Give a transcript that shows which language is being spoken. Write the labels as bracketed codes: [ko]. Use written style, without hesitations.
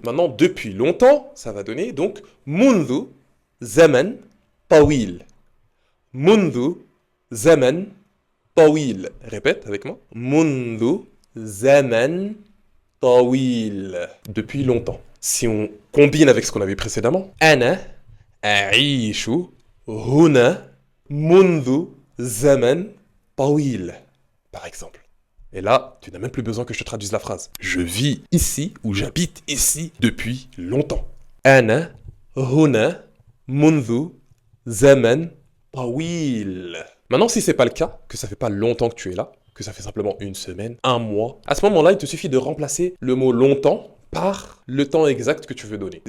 [fr] Maintenant, depuis longtemps, ça va donner donc [ar] منذ زمن طويل. منذ زمن طويل. [fr] Répète avec moi. [ar] منذ زمن طويل. [fr] Depuis longtemps. Si on combine avec ce qu'on avait précédemment. [ar] أنا أعيش هنا منذ زمن طويل. [fr] Par exemple. Et là, tu n'as même plus besoin que je te traduise la phrase. Je vis ici ou j'habite ici depuis longtemps. [ar] أنا هنا منذ زمن طويل. [fr] Maintenant, si c'est pas le cas, que ça fait pas longtemps que tu es là, que ça fait simplement une semaine, un mois, à ce moment-là, il te suffit de remplacer le mot longtemps par le temps exact que tu veux donner.